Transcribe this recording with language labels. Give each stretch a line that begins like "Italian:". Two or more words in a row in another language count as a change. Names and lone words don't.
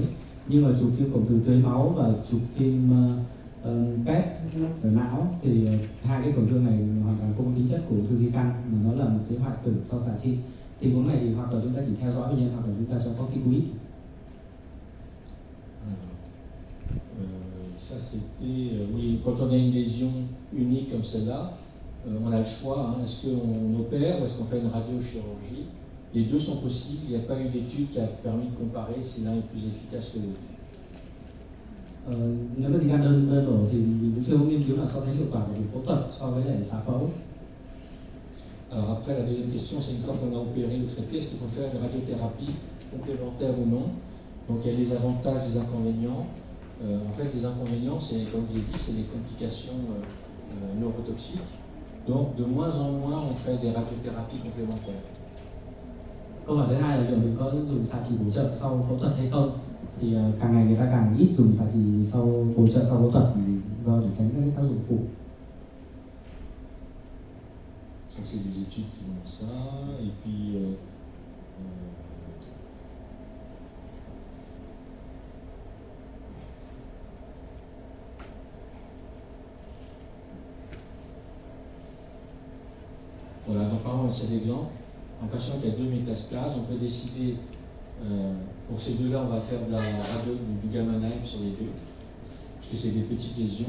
Vietnamese: Nhưng mà chụp phim cộng từ tưới máu và chụp phim PET ở não thì 2 cái tổn thương này hoàn toàn không có tính chất của ung thư di căn, mà nó là một cái hoại tử sau xạ trị. Tình huống này thì hoặc là chúng ta chỉ theo dõi bệnh nhân hoặc là chúng ta cho corticoid.
French: Ça c'était, oui, quand on a une lésion unique comme celle-là, on a le choix, hein, est-ce qu'on opère ou est-ce qu'on fait une radiochirurgie? Les deux sont possibles, il n'y a pas eu d'étude qui a permis de comparer si l'un est plus efficace que l'autre.
Vietnamese: Nếu mà di căn đơn đổ thì mình cũng chưa có nghiên cứu nào so sánh hiệu quả của việc phẫu thuật so với lại xạ phẫu.
French: Alors après, la deuxième question, c'est une fois qu'on a opéré ou traité, est-ce qu'il faut faire une radiothérapie complémentaire ou non? Donc il y a les avantages, les inconvénients. En fait, les inconvénients, c'est, comme je l'ai dit, c'est les complications neurotoxiques. Donc de moins en moins, on fait des radiothérapies complémentaires.
Vietnamese: Câu hỏi thứ hai là liệu mình có dùng xạ trị bổ trợ sau phẫu thuật hay không? Thì càng ngày người ta càng ít dùng xạ trị sau bổ trợ sau phẫu thuật do để tránh các tác dụng phụ.
French: Ça, c'est des études qui montrent ça. Et puis, voilà, donc par exemple, cet exemple, un patient qui a 2 métastases, on peut décider, pour ces deux-là, on va faire de la radio, du gamma knife sur les deux, parce que c'est des petites lésions.